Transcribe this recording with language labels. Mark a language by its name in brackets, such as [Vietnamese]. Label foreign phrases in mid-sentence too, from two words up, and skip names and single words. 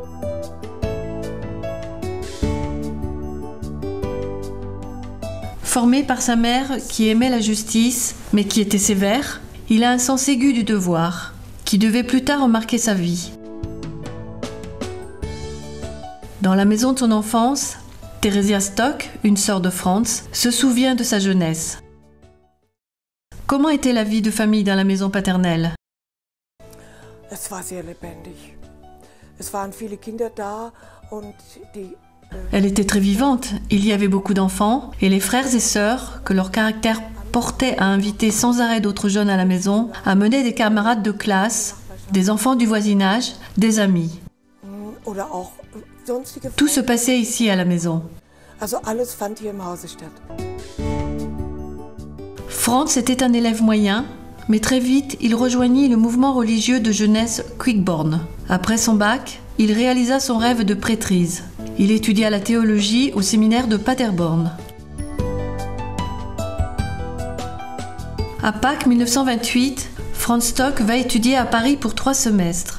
[French] Formé par sa mère qui aimait la justice, mais qui était sévère, il a un sens aigu du devoir, qui devait plus tard marquer sa vie. Dans la maison de son enfance, Theresia Stock, une sœur de Franz, se souvient de sa jeunesse. Comment était la vie de famille dans la maison paternelle? [German] Es war sehr lebendig. Es waren viele Kinder da und die [French] Elle était très vivante, il y avait beaucoup d'enfants, et les frères et sœurs, que leur caractère portait à inviter sans arrêt d'autres jeunes à la maison, amenaient des camarades de classe, des enfants du voisinage, des amis. [German] oder auch sonstige [French] Tout se passait ici à la maison. [German] Also alles fand hier im Hause statt. [French] Franz était un élève moyen, mais très vite, il rejoignit le mouvement religieux de jeunesse Quickborn. Après son bac, il réalisa son rêve de prêtrise. Il étudia la théologie au séminaire de Paderborn. À Pâques 1928, Franz Stock va étudier à Paris pour 3 semestres.